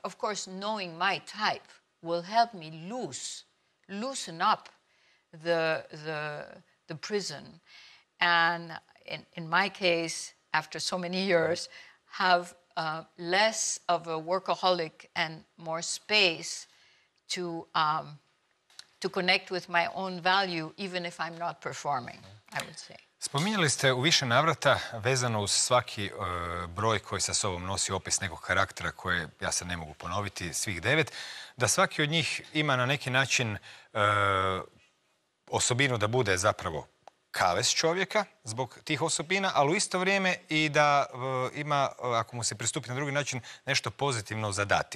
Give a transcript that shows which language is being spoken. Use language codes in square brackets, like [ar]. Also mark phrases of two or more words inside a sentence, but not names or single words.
[en] Of course, knowing my type will help me loosen up the prison, and in my case, after so many years, have less of a workaholic and more space to connect with my own value, even if I'm not performing, I would say. [hr] Spominjali ste u više navrata, vezano uz svaki broj koji sa sobom nosi opis nekog karaktera koje, ja se ne mogu ponoviti, svih 9, da svaki od njih ima na neki način osobinu da bude zapravo kavez čovjeka zbog tih osobina, ali u isto vrijeme i da ima, ako mu se pristupi na drugi način, nešto pozitivno za dati.